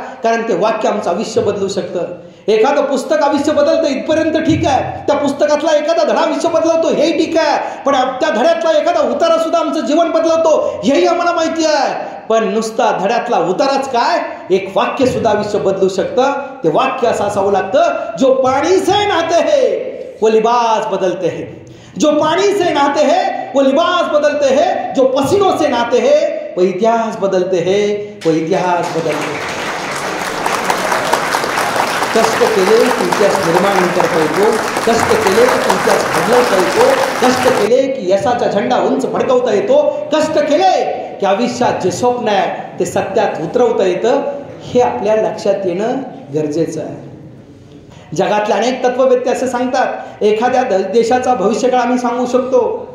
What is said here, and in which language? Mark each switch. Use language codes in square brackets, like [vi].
[mr] कारण ते वाक्य आमचं आयुष्य बदलू शकतं. एखादं पुस्तक आयुष्य बदलतं इथपर्यंत ठीक आहे, त्या पुस्तकातला एखादा धडा आयुष्य बदलवतो हेही ठीक आहे, पण त्या धड्यातला एखादा उतारा सुद्धा आमचं जीवन बदलवतो हेही आम्हाला माहिती आहे. पण नुसता धड्यातला उताराच काय, एक वाक्य सुद्धा आयुष्य बदलू शकतं. ते वाक्य असं असावं लागतं, [hi] जो पाणी से नाते है वो लिबास बदलते हैं, जो पानी से नहाते हैं वो लिबास बदलते हैं, जो पसीनों से नहाते हैं वो इतिहास बदलते हैं, वो इतिहास बदलते हैं. [mr] कष्ट केले की इतिहास निर्माण करता येतो, कष्ट केले की इतिहास बदलवता येतो, कष्ट केले की यशाचा झेंडा उंच फडकवता येतो, कष्ट केले की आयुष्यात जे स्वप्न आहे ते सत्यात उतरवता येतं. हे आपल्या लक्षात येणं गरजेचं आहे. जगातले अनेक तत्ववेत्ते असे सांगतात एखाद्या देशाचा भविष्यकाळ आम्ही सांगू शकतो.